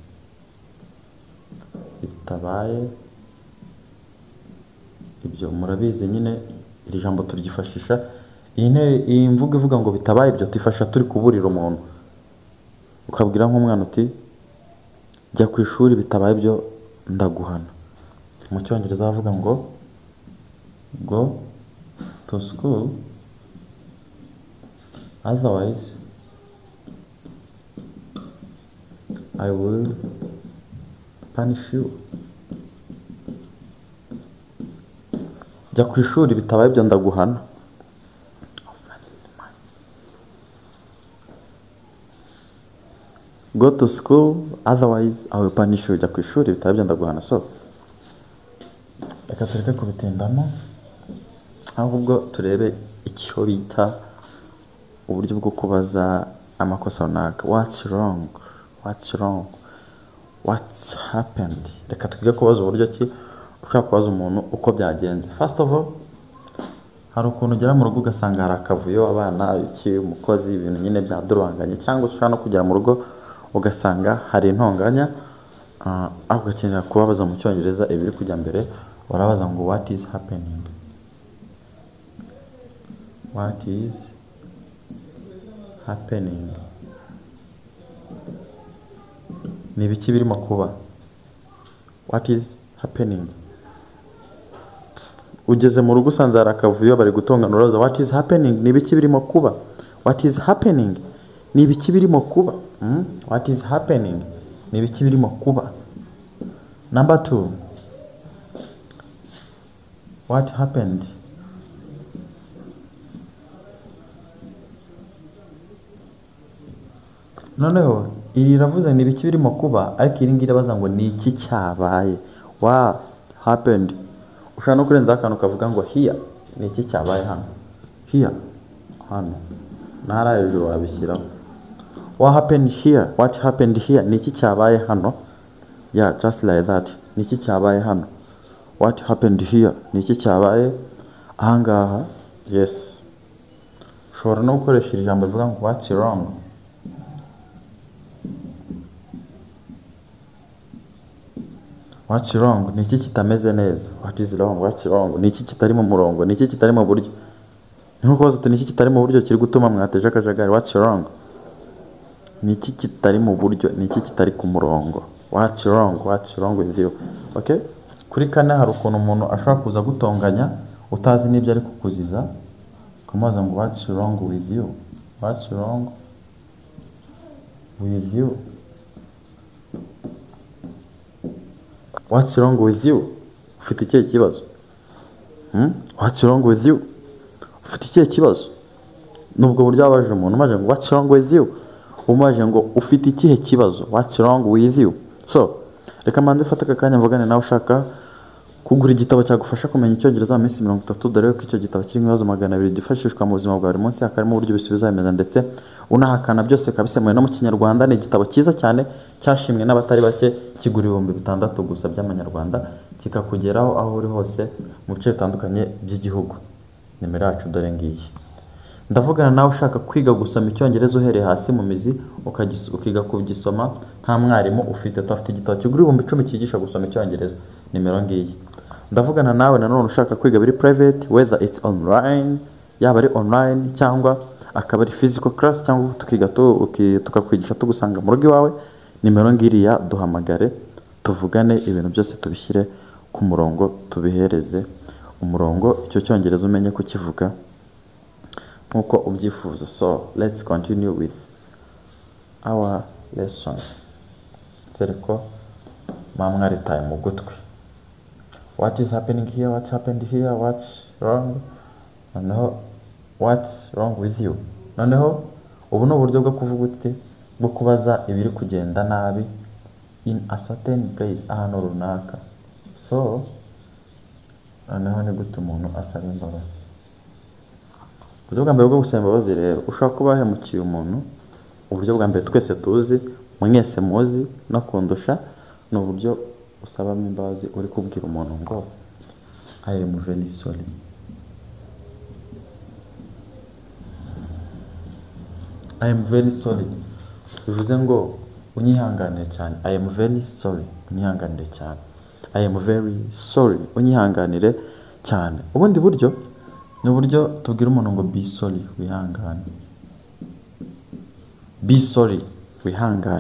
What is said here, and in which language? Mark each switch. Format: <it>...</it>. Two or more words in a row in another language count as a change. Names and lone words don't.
<rw>Bitabaye ibyo, murabizi nyine iri jambo turyifashisha. Iyi mvugo ivuga ngo bitabaye ibyo tuyifasha turi kuburira umuntu. Ukabwira nk'umwana uti jya ku ishuri, bitabaye ibyo ndaguhana. Mu cyongereza bavuga ngo</rw> <en>go to school, otherwise I will punish you.</en> <rw>Jya ku ishuri, bitabaye ibyo ndaguhana.</rw> <en>Go to school, otherwise I will punish you.</en> <rw>Jya ku ishuri, bitabaye ibyo ndaguhana. So reka tureke kubitindamo, ahubwo turebe icyo bita uburyo bwo kubaza amakosa runaka.</rw> <en>What's wrong? What's wrong? What's happened?</en> <rw>Reka twige kubaza uburyo ki ushaka kubaza umuntu uko byagenze.</rw> <en>First of all,</en> <rw>hari ukuntu ugera mu rugo ugasanga hari akavuyo, abana, iki, umukozi, ibintu nyine byaduranganye, cyangwa ushobora no kugera mu rugo ugasanga hari intonganya, aho ugakenera kubabaza mu cyongereza ibiri kujya mbere. Urabaza ngo</rw> <en>what is happening? What is happening?</en> <rw>Ni ibiki birimo kuba?</rw> <en>What is happening?</en> <rw>Ugeze mu rugo usanze hari akavuyo bari gutongana, urabaza</rw> <en>what is happening?</en> <rw>Ni ibiki birimo kuba?</rw> <en>What is happening?</en> <rw>Ni ibiki birimo kuba?</rw> <en>What is happening?</en> <rw>Ni ibiki birimo kuba?</rw> <en>Number 2. What happened?</en> <rw>Noneho iri ravuze ni ibiki birimo kuba, ariko iri ngiri irabaza ngo ni iki cyabaye.</rw> <en>What happened?</en> <rw>Ushobora no kurenza akantu kavuga ngo here, ni iki cyabaye hano. Here, hano. Ntara hejuru wabishyiraho.</rw> <en>What happened here? What happened here?</en> <rw>Ni iki cyabaye hano.</rw> <en>Yeah, just like that.</en> <rw>Ni iki cyabaye hano.</rw> <en>What happened here?</en> <rw>Ni iki cyabaye ahangaha. Yes. Ushobora no gukoresha iri jambo rivuga ngo</rw> <en>what's wrong. What's wrong?</en> <rw>Ni iki kitameze neza.</rw> <en>What is wrong? What's wrong?</en> <rw>Ni iki kitari mu murongo. Ni iki kitari mu buryo. Ni nko kubaza uti ni iki kitari mu buryo kiri gutuma mwateje akajagari.</rw> <en>What's wrong?</en> <rw>Ni iki kitari mu buryo. Ni iki kitari ku murongo.</rw> <en>What's wrong? What's wrong with you? Okay?</en> <rw>Kuri kane hari ukuntu umuntu ashobora kuza gutonganya utazi n'ibyo ari kukuziza. Kumubaza ngo</rw> <en>what's wrong with you? What's wrong with you? What's wrong with you?</en> <rw>Ufite ikihe kibazo?</rw> <en>What's wrong with you?</en> <rw>Ufite ikihe kibazo? Nubwo buryo wabaje umuntu umaje ngo</rw> <en>what's wrong with you?</en> <rw>Umaje ngo ufite ikihe kibazo?</rw> <en>What's wrong with you?</en> <rw>So reka manze fata akanya mvugane nawe ushaka kugura igitabo cyagufasha kumenya icyongereza mu minsi 30, dore ko icyo gitabo kirimo ibibazo 200 gifashishwa mu buzima bwa buri munsi, hakarimo uburyo bisubiza bimeza ndetse unahakana byose kabisemuye no mu kinyarwanda. Ni igitabo cyiza cyane cyashimwe n'abatari bake, kigura 6,000 gusa by'amanyarwanda, kikakugeraho aho uri hose mu bice bitandukanye by'igihugu. Nimero yacu dore ngiyi. Ndavugana nawe ushaka kwiga gusoma icyongereza uhereye hasi mu mizi, ukiga kugisoma nta mwarimu ufite. Tufite igitabo kigura 10,000 cyigisha gusoma icyongereza. Nimero ngiyi. Ndavugana nawe nanone ushaka kwiga biri</rw> <en>private, whether it's online,</en> <rw>yaba ari online cyangwa akaba ari</rw> <en>physical class,</en> <rw>cyangwa tukiga tukakwigisha tugusanga mu rugo iwawe. Nimero ngiriya, duhamagare tuvugane ibintu byose tubishyire ku murongo, tubihereze umurongo, icyo cyongereza umenye kukivuga nkuko ubyifuza.</rw> <en>So let's continue with our lesson.</en> <rw>Zereko mamwari time mu gutwi.</rw> <en>What is happening here? What's happened here? What's wrong? Noneho what's wrong with you?</en> <rw>Noneho ubu ni uburyo bwo kuvuga uti bwo kubaza ibiri kugenda nabi</rw> <en>in a certain place,</en> <rw>ahantu runaka. So noneho ni gute umuntu asaba imbabazi. uburyo bwa mbere bwo gusaba imbabazi rero, ushobora kuba wahemukiye umuntu, uburyo bwa mbere twese tuzi, mwese muzi no kundusha, ni uburyo usabamo imbabazi uri kubwira umuntu ngo</rw> <en>I am very sorry. I am very sorry.</en> <rw>Bivuze ngo unyihanganire cyane.</rw> <en>I am very sorry.</en> <rw>Unyihanganire cyane.</rw> <en>I am very sorry.</en> <rw>Unyihanganire cyane. Ubundi buryo ni uburyo tubwira umuntu ngo</rw> <en>be sorry,</en> <rw>wihangane.</rw> <en>Be sorry, wihangane.</en>